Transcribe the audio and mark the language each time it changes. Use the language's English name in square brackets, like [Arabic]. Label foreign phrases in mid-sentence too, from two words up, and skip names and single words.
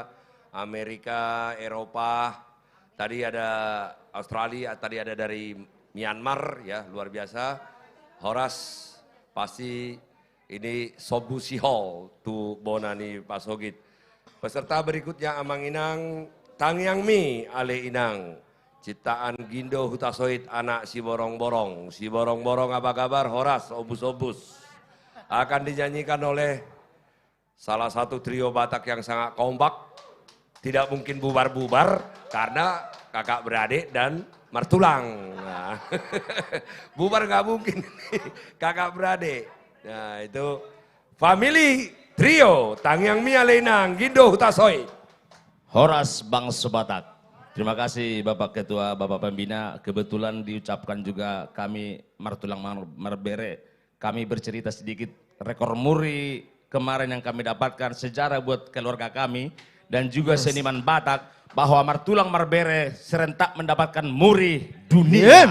[Indonesian] Amerika, Eropa, tadi ada Australia, tadi ada dari Myanmar, ya luar biasa. Horas, pasti ini [Batak Toba] Sobu Sihol, tu Bonani Pasogit. [Indonesian] Peserta berikutnya Amang Inang, Tangyang Mi Ale Inang. Ciptaan Gindo Hutasoit anak si borong-borong. Si borong-borong apa kabar? [Batak Toba] Horas, obus-obus. [Indonesian] Akan dinyanyikan oleh salah satu trio Batak yang sangat kompak. Tidak mungkin bubar-bubar karena kakak beradik dan martulang. Nah, bubar nggak mungkin, kakak beradik. Nah itu family trio Tangyang Mi Ale Inang, Gindo Hutasoit. Horas Bangsa Batak. Terima kasih Bapak Ketua, Bapak Pembina. Kebetulan diucapkan juga kami Martulang Marbere. Kami bercerita sedikit rekor muri kemarin yang kami dapatkan, sejarah buat keluarga kami dan juga seniman Batak, bahwa Martulang Marbere serentak mendapatkan muri dunia.